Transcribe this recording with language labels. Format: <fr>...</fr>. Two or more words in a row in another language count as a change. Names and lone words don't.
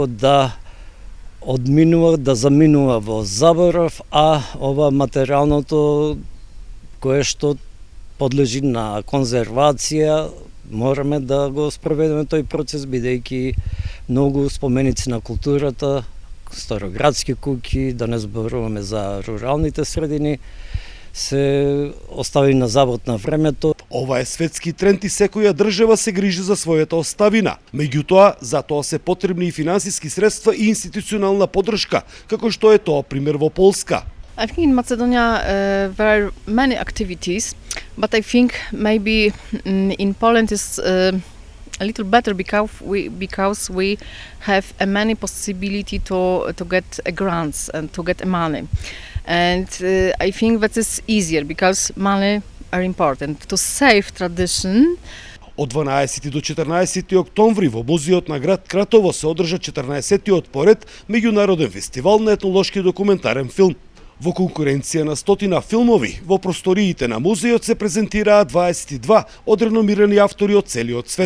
<mk>да одминува, да заминува во заборав, а ова материјалното кое што подлежи на конзервација, мораме да го спроведеме тој процес, бидејќи многу споменици на културата, староградски куќи, да не зборуваме за руралните средини, се остави на забот на времето. Ова е светски тренд и секоја држава се грижи за својата оставина. Меѓутоа, за тоа се потребни и финансиски средства и институционална поддршка, како што е тоа пример во Полска.</mk> <en>I think in Macedonia there are many activities, but I think maybe in Poland is a little better because we have a many possibility to get grants and to get money. And I think that is easier because money are important to save tradition.</en> <mk>Од 12 до 14 октомври во музеот на град Кратово се одржа 14-тиот поред меѓународен фестивал на етнолошки документарен филм. Во конкуренција на 100 филмови, во просториите на музеот се презентираат 22 од реномирани автори од целиот свет.</mk>